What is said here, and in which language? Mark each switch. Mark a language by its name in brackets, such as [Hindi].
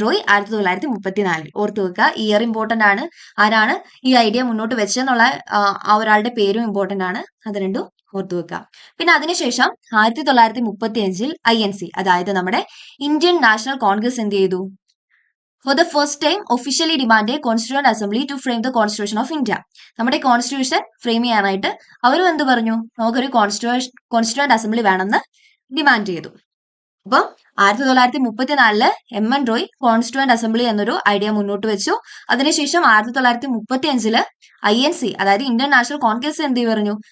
[Malayalam] റോയ് 1934. ഓർത്തു വെക്കുക, year important ആണ്. ആരാണ് ഈ ഐഡിയ മുന്നോട്ട് വെച്ചെന്നുള്ള ആ ഒരാളുടെ പേരും ഇമ്പോർട്ടന്റ് ആണ്. അത് രണ്ടും ഓർത്തു വെക്കുക. പിന്നെ അതിനുശേഷം 1935 INC, അതായത് നമ്മുടെ ഇന്ത്യൻ നാഷണൽ കോൺഗ്രസ് എന്ത് ചെയ്തു? [English] For the first time officially demanded Constituent Assembly to frame the Constitution of India. [Malayalam] നമ്മുടെ കോൺസ്റ്റിറ്റ്യൂഷൻ ഫ്രെയിം ചെയ്യാനായിട്ട് അവരും എന്ത് പറഞ്ഞു? നമുക്കൊരു കോൺസ്റ്റിറ്റ്യൂവന്റ് അസംബ്ലി വേണമെന്ന് ഡിമാൻഡ് ചെയ്തു. അപ്പം 1934 എം.എൻ. റോയ് കോൺസ്റ്റിറ്റ്യൂവന്റ് അസംബ്ലി എന്നൊരു ഐഡിയ മുന്നോട്ട് വെച്ചു. അതിനുശേഷം 1935 INC, അതായത് ഇന്ത്യൻ നാഷണൽ കോൺഗ്രസ് എന്ത് പറഞ്ഞു?